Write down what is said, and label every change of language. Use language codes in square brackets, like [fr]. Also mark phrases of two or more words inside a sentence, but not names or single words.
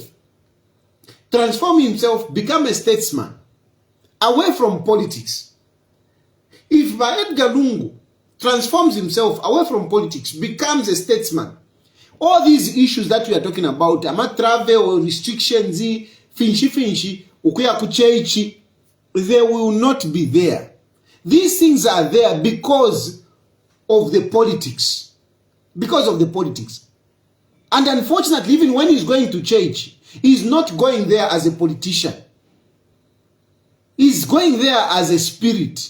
[en] Transform himself, become a statesman, away from politics. If Edgar Lungu transforms himself away from politics, becomes a statesman, all these issues that we are talking about, travel or restrictions, [bem] finchy, ukuya kucheichi, [en] they will not be there. These things are there because of the politics. Because of the politics. And unfortunately, even when he's going to church, he's not going there as a politician. He's going there as a spirit.